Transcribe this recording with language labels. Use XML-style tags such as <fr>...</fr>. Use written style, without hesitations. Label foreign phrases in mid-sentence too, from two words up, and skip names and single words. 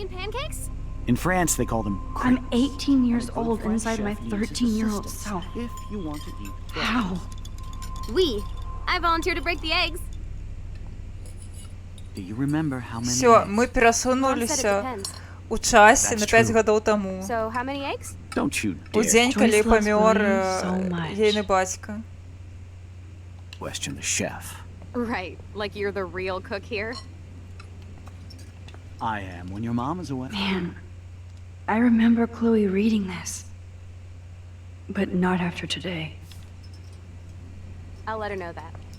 <en>mean pancakes? In France, they call them I'm crepes. 18 years The old French inside my chef uses 13-year-old assistants self. If you want to eat How? We. I volunteer to break the eggs. Do you remember how many</en> <be>Все,</be> <en>eggs?</en> <be>мы</be> <en>Mom said it</en> <be>перасунуліся</be> <en>depends.</en> <be>у часе</be> <en>That's</en> <be>на 5</be> <en>true.</en> <be>гадоў таму.</be> <en>So, how many eggs? Don't you</en> <be>У</be> <en>dare</en> <be>дзень, калі</be> <en>Joyce loves</en> <be>памёр</be> <en>William so much.</en> <be>ейны бацька.</be> <en>question the chef. Right, like you're the real cook here? I am when your mom is away. Man, I remember Chloe reading this. But not after today. I'll let her know that.</en>